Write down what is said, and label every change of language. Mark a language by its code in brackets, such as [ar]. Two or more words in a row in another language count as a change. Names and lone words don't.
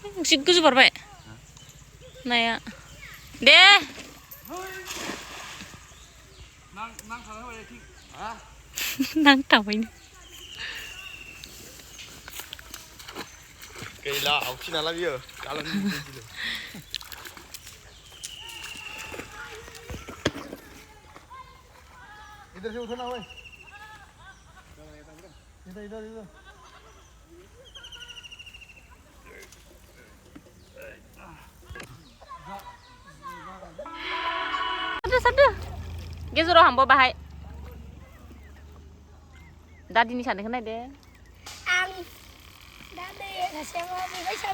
[brx] एसे गोजौ बारबाय नाया दे नांथाबायनो गैला आवखि नाला बियो गालां [hi] इधर से उठना भाई इधर इधर इधर [brx] सारदो गेजेराव हांबो बाहाय दादिनि साननायखौ नायदे आं दा दैया सासेया बेबाय सान